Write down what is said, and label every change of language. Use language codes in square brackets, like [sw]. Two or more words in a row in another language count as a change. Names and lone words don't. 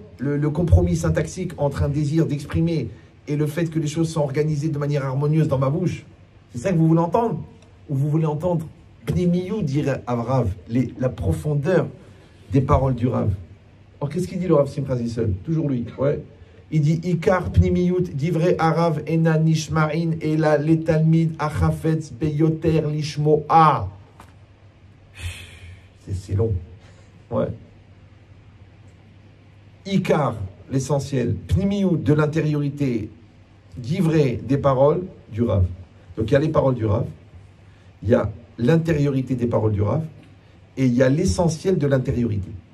[fr] Le compromis syntaxique entre un désir d'exprimer et le fait que les choses sont organisées de manière harmonieuse dans ma bouche. C'est ça que vous voulez entendre? Ou vous voulez entendre Pnimiyut, dirait Rav, la profondeur des paroles du Rav. Alors qu'est-ce qu'il dit le Rav Simcha Zissel? Toujours lui, ouais. Il dit [he] עיקר פנימיות דברי הרב אינה נשמעים אלא לתלמיד החפץ ביותר לשמוע. [fr] C'est long. Ouais. Ikar, l'essentiel. Pnimiyut, de l'intériorité. Divrei, des paroles du Rav. Donc il y a les paroles du Rav. Il y a l'intériorité des paroles du Rav et il y a l'essentiel de l'intériorité.